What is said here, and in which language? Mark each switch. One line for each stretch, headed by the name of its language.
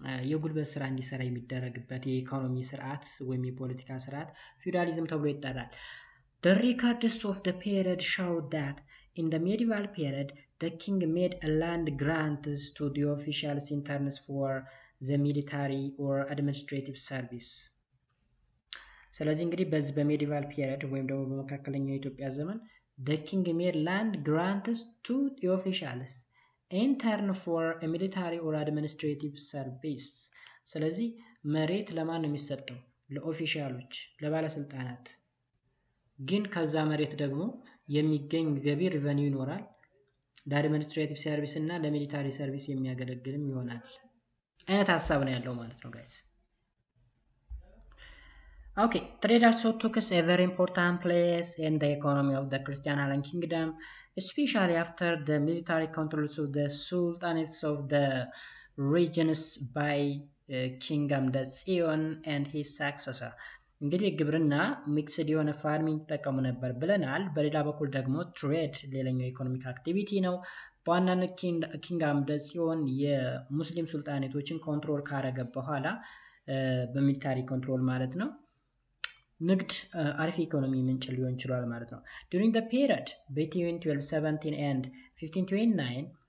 Amharic: የጉልበት ስራ እንዲሰራ የሚደረግበት የኢኮኖሚ ስርዓት ወይም የፖለቲካ ስርዓት ፊውዳሊዝም ተብሎ ይጠራል።
English: The records of the period show that in the medieval period, the king made a land grants to the officials in terms for the military or administrative service.
Amharic: ስለዚህ እንግዲህ በዚህ በሜዲቫል ፒሪየድ ወይም ደግሞ በመካከለኛው የኢትዮጵያ ዘመን
English: the king made land grants to the officials in turn for a military or administrative service.
Amharic: ስለዚህ መሬት ለማን ነው የሚሰጠው? ለኦፊሻሎች፣ ለባለስልጣናት። ግን ከዛ መሬት ደግሞ የሚገኝ ገቢ ሪቨኒው ይኖራል። ለአድሚኒስትሬቲቭ ሰርቪስ እና ለሚሊታሪ ሰርቪስ የሚያገለግልም ይሆናል አይነት ሀሳብ ነው ያለው ማለት ነው ጋይስ።
English: ኦኬ trade also took a very important place in the economy of the Christian Highland Kingdom, especially after the military controls of the sultanates of the regions by King Amda Sion and his successor.
Amharic: እንግዲህ ግብርና ሚክስድ የሆነ ፋርሚንግ ተጠቀሙ ነበር ብለናል። በሌላ በኩል ደግሞ ትሬድ ሌላኛው ኢኮኖሚክ አክቲቪቲ ነው። በዋናነት ኪንግ አምደ ጽዮን የሙስሊም ሱልጣኔቶችን ኮንትሮል ካረገ በኋላ በሚሊታሪ ኮንትሮል ማለት ነው ንግድ አሪፍ ኢኮኖሚ ምንጭ ሊሆን ይችላል ማለት ነው።
English: during the period between 1217 and 1529,